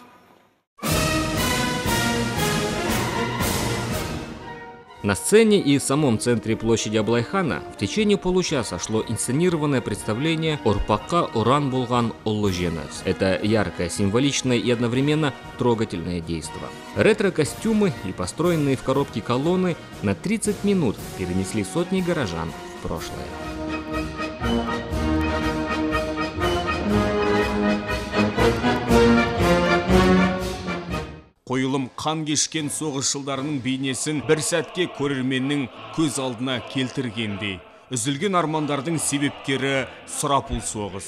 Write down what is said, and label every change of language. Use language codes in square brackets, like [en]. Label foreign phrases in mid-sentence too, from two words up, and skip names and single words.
[ru] На сцене и в самом центре площади Аблайхана в течение получаса шло инсценированное представление «Орпакка Оран Булган Оллы Женес». Это яркое, символичное и одновременно трогательное действо. Ретро-костюмы и построенные в коробке колонны на 30 минут перенесли сотни горожан в прошлое. [kk] Қойылым қан кешкен соғыс жылдарының бейнесін бір сәтке көрерменнің көз алдына келтіргендей. Үзілген армандардың себепкері сұрапыл соғыс.